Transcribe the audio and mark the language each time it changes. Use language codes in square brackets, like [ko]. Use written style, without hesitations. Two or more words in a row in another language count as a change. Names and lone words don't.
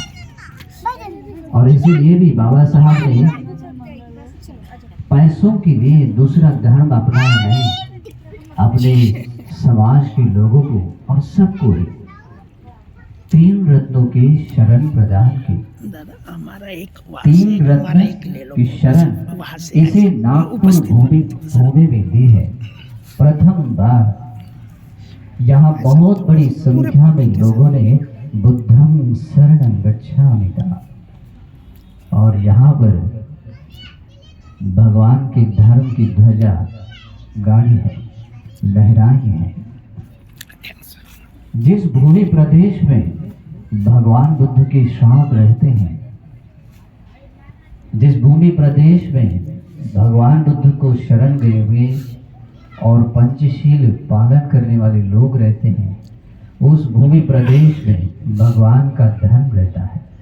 [hi] और इसीलिए भी बाबा साहब ने पैसों के लिए दूसरा धर्म अपनाया नहीं, अपने समाज के लोगों को और सबको 3 रत्नों की शरण प्रदान की। तीन रत्न की शरण इसे नागपुर भूमि में दी है। प्रथम बार यहाँ बहुत बड़ी संख्या में लोगों ने [pi] बुद्धं शरणं गच्छामि [hi] कहा और यहाँ पर भगवान के धर्म की ध्वजा गाड़ी है, लहराई है। जिस भूमि प्रदेश में भगवान बुद्ध के श्रावक रहते हैं, जिस भूमि प्रदेश में भगवान बुद्ध को शरण गए हुए और पंचशील पालन करने वाले लोग रहते हैं, उस भूमि प्रदेश में भगवान का धर्म रहता है।